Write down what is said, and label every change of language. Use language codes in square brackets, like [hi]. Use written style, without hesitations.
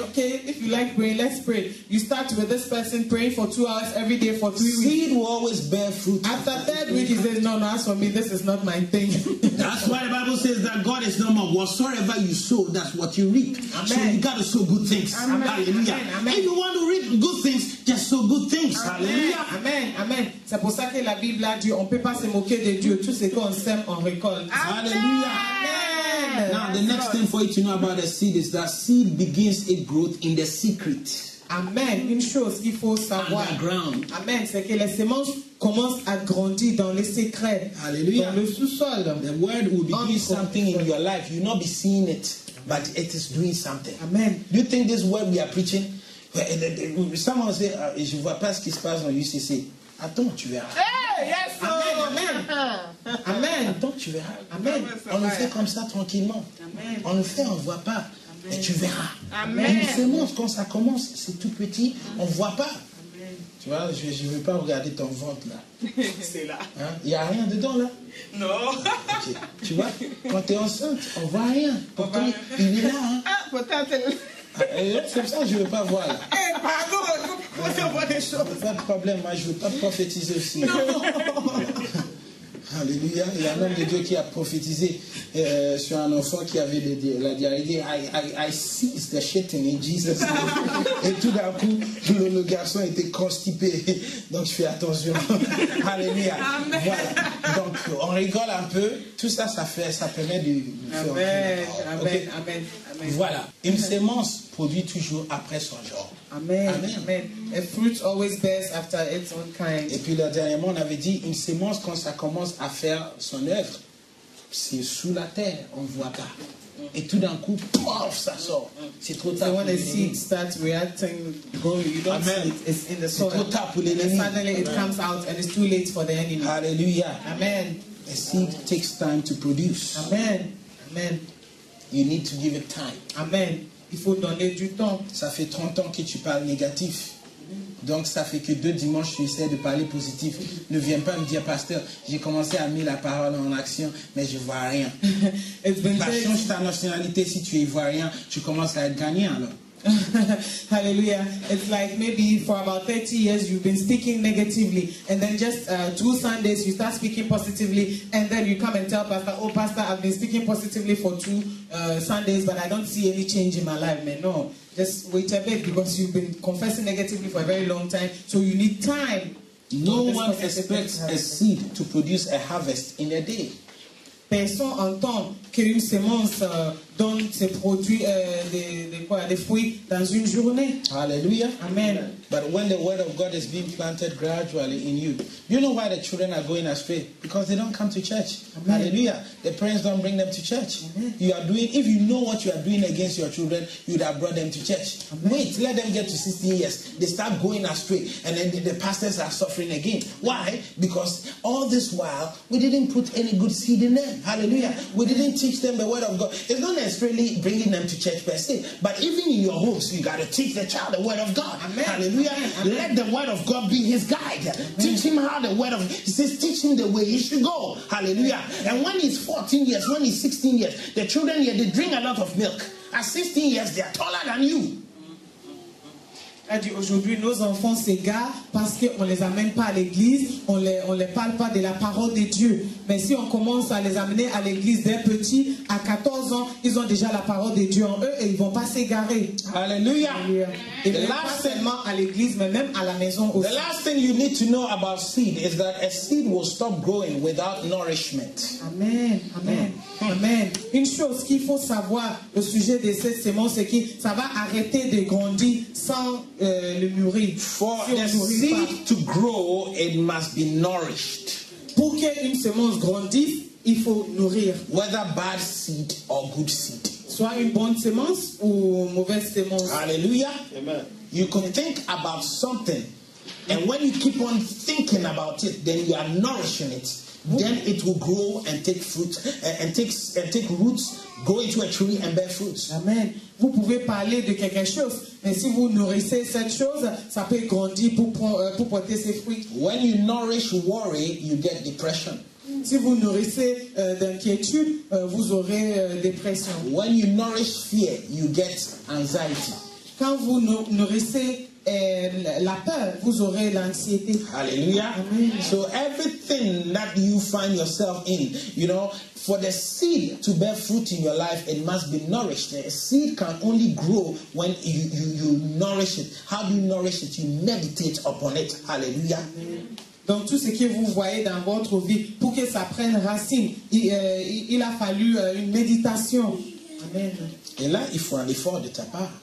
[en] Okay, if you like praying, let's pray. You start with this person praying for 2 hours every day for 3 weeks. Seed will always bear fruit. After 3rd week, he says, no, as for me, this is not my thing. That's why the Bible says that God is no more. Whatsoever you sow, that's what you reap. Amen. So you got to sow good things. Amen. Hallelujah. Amen. If you want to reap good things, just sow good things. Amen. Hallelujah. Amen. Amen. [fr] C'est pour ça que la Bible a dit, on ne peut pas se moquer de Dieu. Tout ce qu'on sème, on récolte. Hallelujah. Amen. [en] Now, the next thing for you to know about the seed is that seed begins its growth in the secret. Amen. [fr] Une chose qu'il faut savoir. [en] Underground. Amen. [fr] C'est que les semences commencent à grandir dans les secrets. Hallelujah. Dans le sous-sol. [en] The word will begin something in your life. You will not be seeing it, but it is doing something. Amen. Do you think this word we are preaching? Someone say, [fr] je ne vois pas ce qui se passe dans l'UCC. Attends, tu verras. [en] Hey, yes, amen. Amen. [fr] Attends, tu verras. Amen. On le fait comme ça tranquillement. Amen. On le fait, on ne voit pas. Amen. Et tu verras. Amen. Une semence, quand ça commence, c'est tout petit, on ne voit pas. Amen. Tu vois, je ne veux pas regarder ton ventre là. C'est là. Il n'y a rien dedans là. Non. Okay. Tu vois, quand tu es enceinte, on ne voit rien. Pourtant, il est là. Hein. Ah, peut-être. C'est pour ça que je ne veux pas voir là. Pardon, on voit des choses. Pas de problème, moi je ne veux pas prophétiser aussi. Alléluia. Il y a un homme de Dieu qui a prophétisé sur un enfant qui avait la diarrhée. [en] I seized the shitting in Jesus' name. [fr] Et tout d'un coup, le garçon était constipé. Donc je fais attention. Alléluia. Amen. Voilà. Donc on rigole un peu. Tout ça, ça permet de faire. Amen. Okay. Amen. Amen. Voilà. Une sémence produit toujours après son genre. Amen. Amen. [en] A fruit always bears after its own kind. [fr] Et puis dernièrement, on avait dit une sémence, quand ça commence à faire son œuvre, c'est sous la terre, on ne voit pas. Et tout d'un coup, pof, ça sort. C'est trop tard. [en] So when the seed starts reacting, growing, you don't see it. It's in the soil. [fr] C'est trop tard pour l'ennemi. [en] Suddenly it comes out and it's too late for the enemy. Alléluia. Amen. A seed takes time to produce. Amen. Amen. You need to give it time. [fr] Amen. Il faut donner du temps. Ça fait 30 ans que tu parles négatif. Donc ça fait que 2 dimanches tu essaies de parler positif. Ne viens pas me dire, pasteur, j'ai commencé à mettre la parole en action, mais je vois rien. Change ta nationalité, si tu y vois rien, tu commences à être gagnant alors. Hallelujah. [en] It's like maybe for about 30 years you've been speaking negatively, and then just 2 Sundays you start speaking positively, and then you come and tell pastor, oh pastor, I've been speaking positively for 2 Sundays, but I don't see any change in my life. Man, no, just wait a bit, because you've been confessing negatively for a very long time, so you need time. No one expects a seed to produce a harvest in a day. [fr] Personne entend qu'une semence donne ses produits, des fruits dans une journée. Hallelujah. Amen. [en] But when the word of God is being planted gradually in you, you know why the children are going astray? Because they don't come to church. Amen. Hallelujah. The parents don't bring them to church. Amen. You are doing, if you know what you are doing against your children, you would have brought them to church. Amen. Wait, let them get to 16 years. They start going astray, and then the pastors are suffering again. Why? Because all this while, we didn't put any good seed in them. Hallelujah. We didn't teach them the word of God. It's not necessarily bringing them to church per se, but even in your homes, you got to teach the child the word of God. Amen. Hallelujah. Amen. Let the word of God be his guide. Amen. Teach him how the word of, he says, teach him the way he should go. Hallelujah. And when he's 14 years, when he's 16 years, the children here, they drink a lot of milk. At 16 years, they are taller than you. [fr] Aujourd'hui, nos enfants s'égarent parce qu'on ne les amène pas à l'église, on les parle pas de la parole de Dieu. Mais si on commence à les amener à l'église dès petits, à 14 ans, ils ont déjà la parole de Dieu en eux et ils ne vont pas s'égarer. Hallelujah. Et pas seulement à l'église, mais même à la maison aussi. [en] The last thing you need to know about seed is that a seed will stop growing without nourishment. Amen. Amen. Amen. [fr] Une chose qu'il faut savoir au sujet de cette semence, c'est que ça va arrêter de grandir sans le mûrir. [en] For the seed to grow, it must be nourished. [fr] Pour qu'une semence grandisse, il faut nourrir. [en] Whether bad seed or good seed. [fr] Soit une bonne semence ou mauvaise semence. Hallelujah. Amen. [en] You can think about something, and when you keep on thinking about it, then you are nourishing it. Then it will grow and take fruit and take roots, grow into a tree and bear fruits. Amen. [fr] Vous pouvez parler de quelque chose, mais si vous nourrissez cette chose, ça peut grandir pour porter ses fruits. [en] When you nourish worry, you get depression. [fr] Si vous nourrissez d'inquiétude, vous aurez dépression. [en] When you nourish fear, you get anxiety. [fr] Quand vous nourrissez la peur, vous aurez l'anxiété. Hallelujah. Amen. [en] So everything that you find yourself in, you know, for the seed to bear fruit in your life, it must be nourished. A seed can only grow when you nourish it. How do you nourish it? You meditate upon it. Hallelujah. Amen. [fr] Donc tout ce que vous voyez dans votre vie, pour que ça prenne racine, il a fallu une méditation. Amen. Et là, il faut un effort de ta part.